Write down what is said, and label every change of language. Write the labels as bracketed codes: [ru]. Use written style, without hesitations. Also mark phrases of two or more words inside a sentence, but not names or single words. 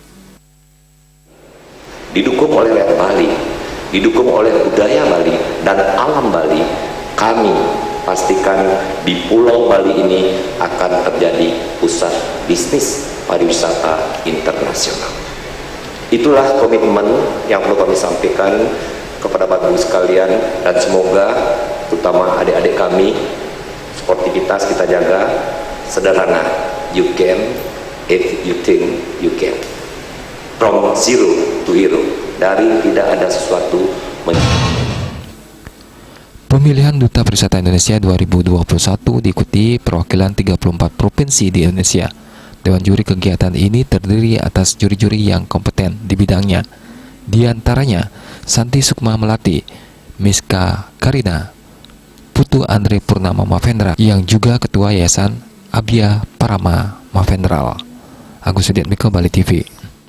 [id] Didukung oleh rakyat Bali, didukung oleh budaya Bali dan alam Bali, kami pastikan di Pulau Bali ini akan terjadi pusat bisnis pariwisata internasional. Itulah komitmen yang perlu kami sampaikan kepada Bapak Ibu sekalian, dan semoga terutama adik-adik kami, sportivitas kita jaga, sederhana, [en] you can if you think you can. From zero to hero, [id] dari tidak ada sesuatu. Pemilihan Duta Pariwisata Indonesia 2021 diikuti perwakilan 34 provinsi di Indonesia. Dewan juri kegiatan ini terdiri atas juri-juri yang kompeten di bidangnya. Di antaranya Santi Sukma Melati, Miska Karina, Putu Andre Purnama Mavendra yang juga Ketua Yayasan Abia Parama Mavendral. Agus Sudiatmiko, Bali TV.